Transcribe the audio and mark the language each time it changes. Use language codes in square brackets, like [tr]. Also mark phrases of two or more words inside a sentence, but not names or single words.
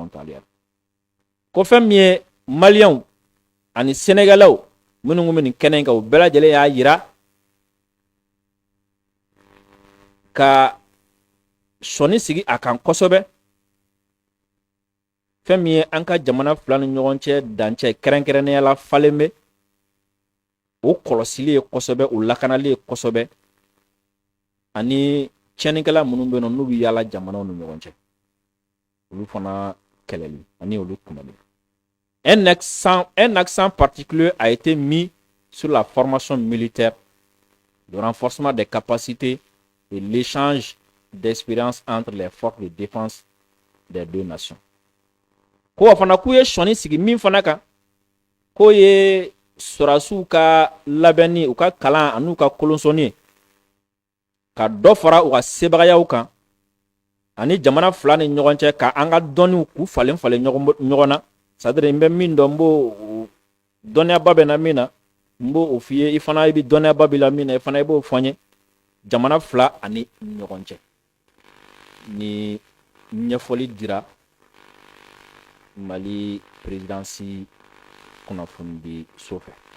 [bm] Ko fɛn min ye maliyɛnw ani Sénégalaw minnu kun bɛ nin kɛnɛ in kan u bɛɛ lajɛlen y'a yira ka sɔni sigi a kan kosɛbɛ fɛn min ye an ka jamana fila ni ɲɔgɔn cɛ dancɛ kɛrɛnkɛrɛnnenya la falen bɛ o kɔlɔsili ye kosɛbɛ o lakanali ye kosɛbɛ ani tiɲɛnikɛla minnu bɛ yen n'u bɛ yaala jamanaw ni ɲɔgɔn cɛ olu fana kɛlɛli ani olu kunbɛli. [fr] Un accent particulier a été mis sur la formation militaire, le renforcement des capacités et l'échange d'expériences entre les forces de défense des deux nations. [bm] Ko fana ku ye sɔni sigi min fana kan ko ye sɔrasiw ka labɛnni u ka kalan ani u ka kolonsɔnni ka dɔ fara u ka sebagayaw kan ani jamana fila ni ɲɔgɔn cɛ ka an ka dɔnniw k'u falen falen ɲɔgɔn na. [fr] C'est-à-dire [bm] n bɛ min dɔn n b'o dɔnniyaba bɛ na min na n b'o f'i ye i fana i bɛ dɔnniyaba b'i la min na i fana i b'o fɔ n ye jamana fila ani ɲɔgɔn cɛ ni ɲɛfɔli dira Mali présidency kunnafoni so fɛ.